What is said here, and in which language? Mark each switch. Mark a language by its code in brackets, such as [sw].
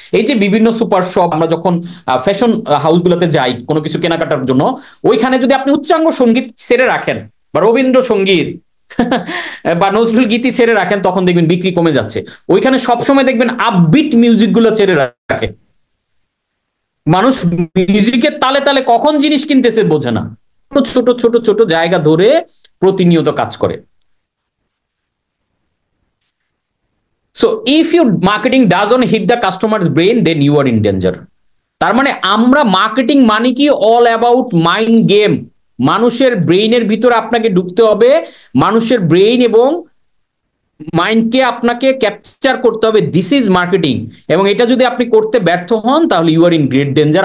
[bn] এই যে বিভিন্ন সুপার শপ, আমরা যখন ফ্যাশন হাউস গুলোতে যাই কোনো কিছু কেনাকাটার জন্য, ওইখানে যদি আপনি উচ্চাঙ্গ সঙ্গীত ছেড়ে রাখেন বা রবীন্দ্রসঙ্গীত বা নজরুল গীতি ছেড়ে রাখেন, তখন দেখবেন বিক্রি কমে যাচ্ছে। ওইখানে সবসময় দেখবেন আপবিট মিউজিক গুলো ছেড়ে রাখে। মানুষ মিউজিকের তালে তালে কখন জিনিস কিনতেছে বোঝে না। ছোট ছোট ছোট জায়গা ধরে প্রতিনিয়ত কাজ করে। [en] So if your marketing doesn't hit the customer's brain, then you are in danger. [bn] তার মানে আমরা মার্কেটিং মানে কি [en] All about mind game. [bn] মানুষের ব্রেইনের ভিতরে আপনাকে ঢুকতে হবে, মানুষের ব্রেইন এবং মাইন্ডকে আপনাকে ক্যাপচার করতে হবে। [en] This is marketing. [bn] এবং এটা যদি আপনি করতে ব্যর্থ হন, তাহলে [en] You are in great danger.